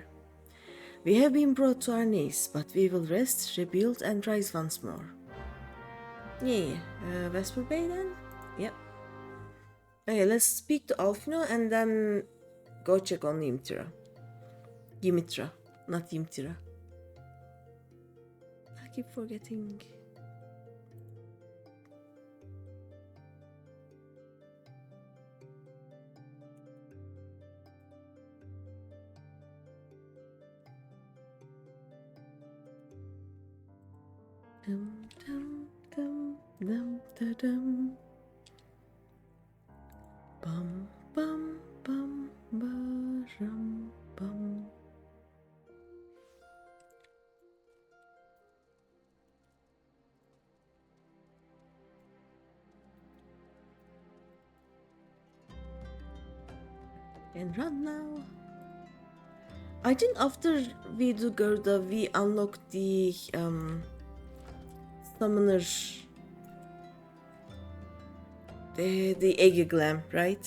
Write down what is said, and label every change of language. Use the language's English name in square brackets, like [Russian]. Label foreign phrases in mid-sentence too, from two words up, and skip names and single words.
[English] We have been brought to our knees, but we will rest, rebuild, and rise once more. Yeah, Vesper Bay then? Yep. Okay, let's speak to Alfino and then go check on Ymtira. Ymitra, not Ymtira. I keep forgetting. Dum dum dum dum da dum. Bum bum bum baram bum. And run now. I think after we do Garuda, we unlock the summoner, the egg glam, right?